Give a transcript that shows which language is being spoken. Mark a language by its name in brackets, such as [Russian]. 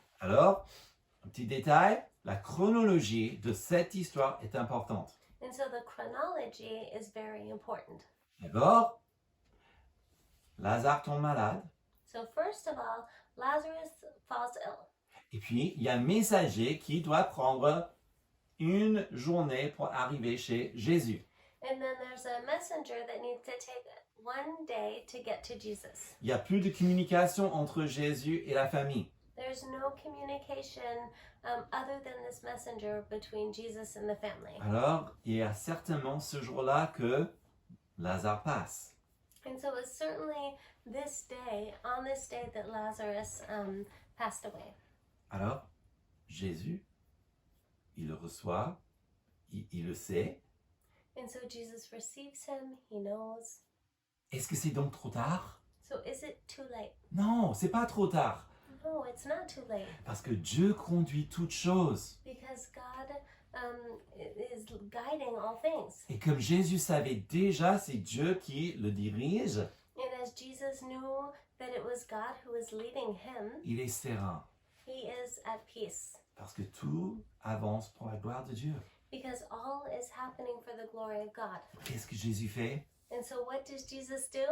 [French] Alors, un petit détail, la chronologie de cette histoire est importante. [English] And so the chronology is very important. [French] D'abord, Lazare tombe malade. [English] So first of all, Lazarus falls ill. [French] Et puis, il y a un messager qui doit prendre une journée pour arriver chez Jésus. [English] And then there's a messenger that needs to take one day to get to Jesus. [French] Il n'y a plus de communication entre Jésus et la famille. [English] There's no communication other than this messenger between Jesus and the family. [French] Alors, il y a certainement ce jour-là que Lazare passe. [English] And so it's certainly this day, on this day, that Lazarus passed away. [French] Alors, Jésus, il le reçoit, il le sait. [English] And so Jesus receives him, he knows. [French] Est-ce que c'est donc trop tard? [English] So is it too late? [French] Non, c'est pas trop tard. [English] No, it's not too late. [French] Parce que Dieu conduit toutes choses. [English] Because God is guiding all things. [French] Et comme Jésus savait déjà, c'est Dieu qui le dirige, [English] And as Jesus knew that it was God who was leading him, [French] il est serein. [English] he is at peace. [French] Parce que tout avance pour la gloire de Dieu. [English] Because all is happening for the glory of God. [French] Qu'est-ce que Jésus fait? [English] And so what does Jesus do?